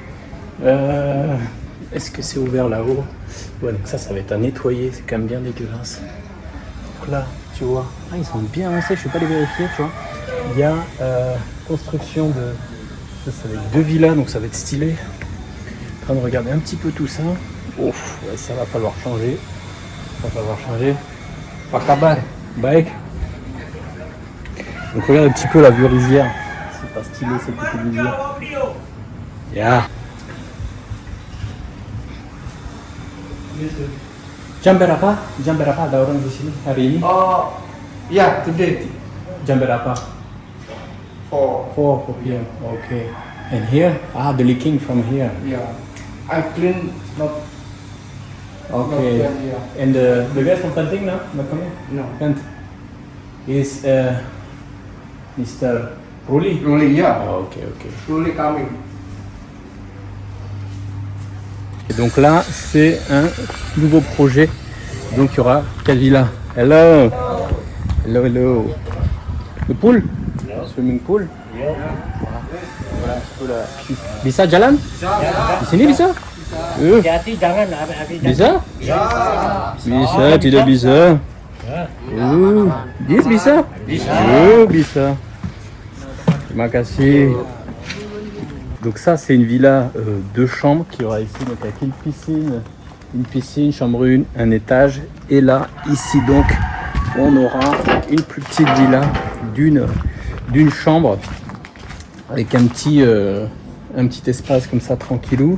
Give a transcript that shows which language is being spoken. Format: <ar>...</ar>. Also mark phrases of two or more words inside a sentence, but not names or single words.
<fr>Est-ce que c'est ouvert là-haut? Ouais, donc ça va être à nettoyer, c'est quand même bien dégueulasse. Donc là, tu vois, ils sont bien avancés, je ne vais pas les vérifier, tu vois. Il y a construction de... Ça va être deux villas, donc ça va être stylé. En train de regarder un petit peu tout ça. Ouf, ouais, ça va falloir changer.</fr> <id>Apa kabar? Baik.</id> <fr>Donc regarde un petit peu la vue rizière. C'est pas stylé cette petite rizière.</fr> <en>Yeah.</en> <id>Jam berapa ada orang di sini hari ini?</id> <en>Oh, ya, today.</en> <id>Jam berapa?</id> <en>4 p.m. Okay. And here? The leaking from here. Yeah. I clean not. Okay. Yeah. And the guy from Panting now? Not coming? No. Kant is Mr. Ruli? Really, yeah. Oh, okay. Really coming.</en> <fr>Et donc là, c'est un nouveau projet. Donc il y aura 4 villas.</fr> <en>Hello. Hello, hello. Le pool? Swimming pool?</en> <fr>Voilà un petit peu la...</fr> <id>Bisa jalan? Di sini bisa? Hati-hati jangan Bisa? Bisa, tidak bisa. Bisa? Bisa. Terima kasih.</id> <fr>Donc ça c'est une villa 2 chambres qui aura ici donc avec une piscine, chambre 1, un étage. Et là, ici donc, on aura une plus petite villa d'une chambre avec un petit espace comme ça tranquillou.</fr>